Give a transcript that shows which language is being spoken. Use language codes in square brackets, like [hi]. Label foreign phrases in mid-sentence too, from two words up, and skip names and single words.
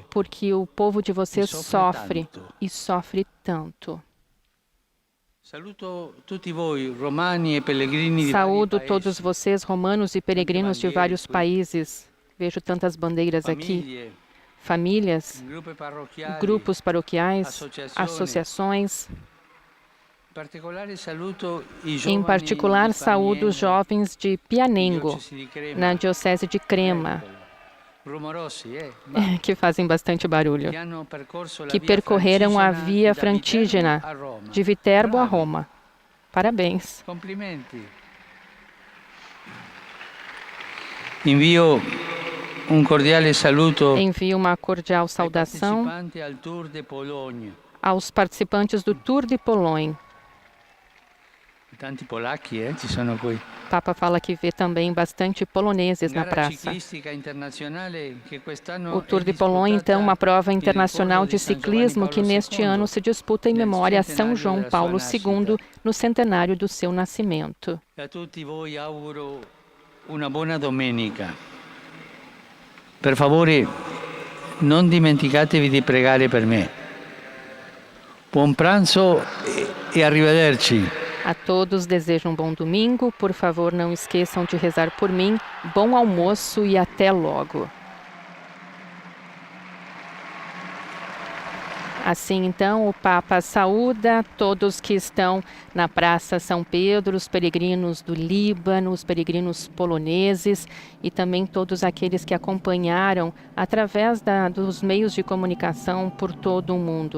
[pt] porque o povo de vocês sofre sofre tanto. e sofre tanto. [it] Saluto tutti voi, romani e pellegrini di vari [pt] Saúdo [it] paesi, [pt] todos vocês, romanos e peregrinos de vários países. Vejo tantas bandeiras aqui. [it] famiglie, [pt] Famílias, [it] gruppi parrocchiali, [pt] grupos paroquiais, [it] associazioni. [pt] associações. [it] In particolare saluto i [pt] Em [it] giovani [pt] particular, [it] di [pt] saúdo os [it] Paniengo, [pt] jovens de Pianengo, [it] diocesi di Crema, [pt] na Diocese de Crema, [it] rumorosi, ma [pt] que fazem bastante barulho, [it] che hanno percorso la [pt] que [it] via [pt] percorreram a [it] francigena [pt] via [it] da [pt] Frantígena [it] Viterbo a Roma. [pt] de Viterbo a [it] Bravi, [pt] Roma. Parabéns. [it] Complimenti. Invio un cordiale saluto [pt] Envio uma cordial [it] ai [pt] saudação [it] partecipanti al Tour de Pologne. [pt] aos participantes do Tour de Pologne. [it] Tanti polacchi ci sono qui. [pt] O Papa fala que vê também bastante poloneses na [it] Gara [pt] praça. [it] ciclistica internazionale che quest'anno [pt] O Tour [it] è [pt] de Pologne, então, uma prova [it] disputata in [pt] internacional [it] ricordo [pt] de [it] di San Giovanni [pt] ciclismo que [it] Paolo [pt] neste [it] II, [pt] ano se disputa em [it] nel [pt] memória a São [it] centenário [pt] João [it] della [pt] Paulo [it] sua [pt] II, [it] nascita. [pt] no centenário do seu nascimento. [it] E a tutti voi auguro una buona domenica. Per favore, non dimenticatevi di pregare per me. Buon pranzo e arrivederci. [pt] A todos desejo um bom domingo. Por favor, não esqueçam de rezar por mim. Bom almoço e até logo. Assim, então, o Papa saúda todos que estão na Praça São Pedro, os peregrinos do Líbano, os peregrinos poloneses e também todos aqueles que acompanharam através dos meios de comunicação por todo o mundo.